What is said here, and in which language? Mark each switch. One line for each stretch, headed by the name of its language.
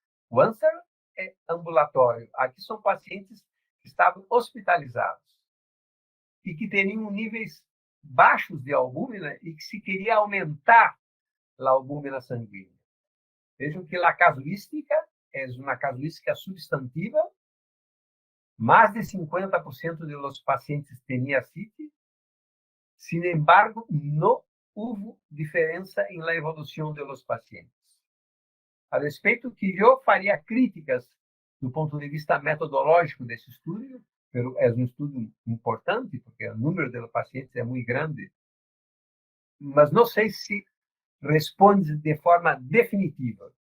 Portuguese: O ANSWER é ambulatório. Aqui são pacientes que estavam hospitalizados e que tinham níveis baixos de albúmina e que se queria aumentar a albúmina sanguínea. Vejam que a casuística é uma casuística substantiva
Spanish: más de 50% de los pacientes tenían ascites. Sin embargo, no hubo diferencia en la evolución de los pacientes.
Portuguese: A respeito que eu faria críticas do ponto de vista metodológico desse estudo, pero é um estudo importante, porque o número de pacientes é muito grande, mas não sei se responde de forma definitiva.